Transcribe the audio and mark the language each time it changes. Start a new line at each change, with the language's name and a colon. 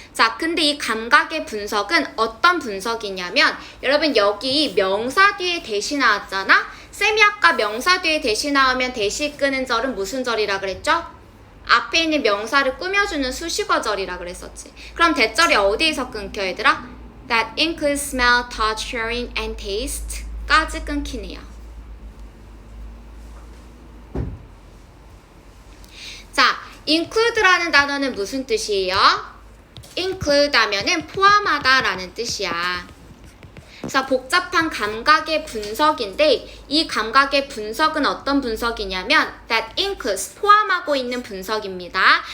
Korean: 자, 근데 이 감각의 분석은 어떤 분석이냐면 여러분 여기 명사 뒤에 대시 나왔잖아? 쌤이 아까 명사 뒤에 대시 나오면 대시 끄는 절은 무슨 절이라 그랬죠? 앞에 있는 명사를 꾸며주는 수식어절이라 그랬었지. 그럼 대절이 어디에서 끊겨 얘들아?
English: That includes smell, touch, hearing, and taste 까지 끊기네요.
Korean: 자, include라는 단어는 무슨 뜻이에요? include 하면은 포함하다 라는 뜻이야. 그래서 복잡한 감각의 분석인데 이 감각의 분석은 어떤 분석이냐면 that includes 포함하고 있는 분석입니다.